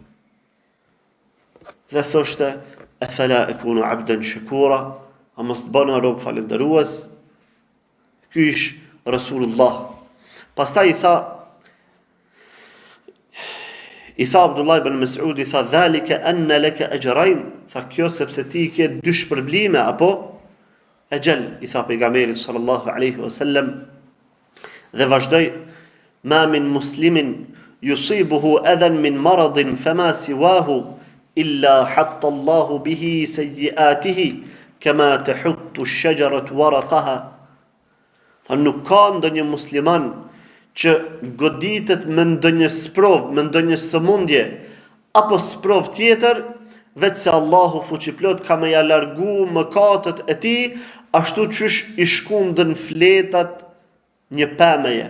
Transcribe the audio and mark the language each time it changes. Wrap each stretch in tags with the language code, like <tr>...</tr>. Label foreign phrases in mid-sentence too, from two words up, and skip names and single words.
<sq>Dhe thoshte,</sq> <ar>أفلا أكون عبدا شكورا,</ar> <sq>a mos bana rob falenderues. Ky ish Rasulullah. Pastaj i tha Abdullah ibn Mas'ud, i tha,</sq> <ar>ذلك أن لك أجرين,</ar> <sq>tha kjo sepse ti ke 2 shpërblime, apo? Ajal, i tha pejgamberi</sq> <ar>صلى الله عليه وسلم,</ar> <sq>dhe vazhdoi,</sq> <ar>ما من مسلم يصيبه أذى من مرض فما سواه إلا حط الله به سيئاته كما تحط الشجرة ورقها.</ar> <sq>Tha nuk ka ndonjë musliman që goditet me ndonjë sprov, me ndonjë sëmundje, apo sprov tjetër, vetë se Allahu fuqiplot ka me ja largu mëkatet e tij, ashtu qysh i shkundën fletat një pemeje.</sq>